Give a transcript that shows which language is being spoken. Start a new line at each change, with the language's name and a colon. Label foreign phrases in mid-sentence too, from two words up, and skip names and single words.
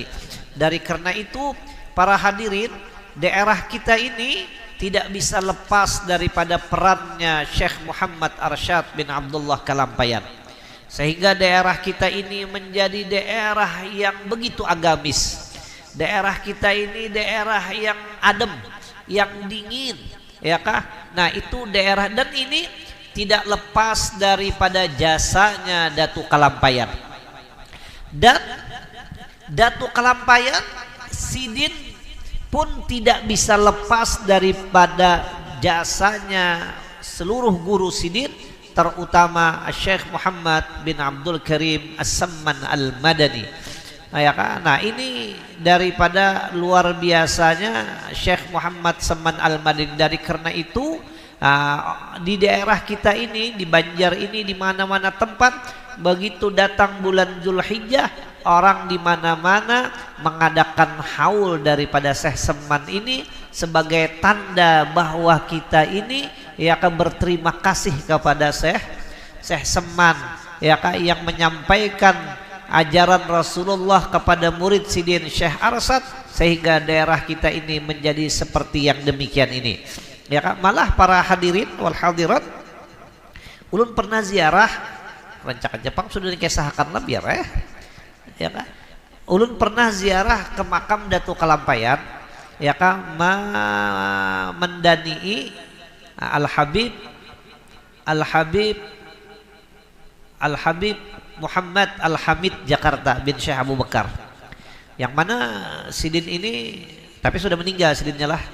Indonesian: Dari karena itu, para hadirin, daerah kita ini tidak bisa lepas daripada perannya Syekh Muhammad Arsyad bin Abdullah Kalampayan, sehingga daerah kita ini menjadi daerah yang begitu agamis. Daerah kita ini daerah yang adem, yang dingin, ya kah? Nah, itu daerah, dan ini tidak lepas daripada jasanya Datuk Kalampayan. Dan Datuk Kalampayan sidin pun tidak bisa lepas daripada jasanya seluruh guru sidin, terutama Syekh Muhammad bin Abdul Karim As-Samman Al-Madani. Ya kan? Nah, ini daripada luar biasanya Syekh Muhammad Samman Al-Madani. Dari karena itu di daerah kita ini, di Banjar ini, di mana-mana tempat begitu datang bulan Zulhijjah, orang di mana-mana mengadakan haul daripada Syekh Samman ini sebagai tanda bahwa kita ini ya akan berterima kasih kepada Syekh Samman ya kan, yang menyampaikan ajaran Rasulullah kepada murid Sidin Syekh Arsad sehingga daerah kita ini menjadi seperti yang demikian ini. Ya kan, malah para
Arabic: الحاضرين والحاضرات,
Indonesian: ulun pernah ziarah rancakan Jepang sudah dikisahkan lah biar ya kan. Ulun pernah ziarah ke makam Datu Kalampayan ya kan, mendanii Al-Habib Muhammad Al-Hamid Jakarta bin Syekh Abu Bakar, yang mana Sidin ini tapi sudah meninggal Sidinnya lah.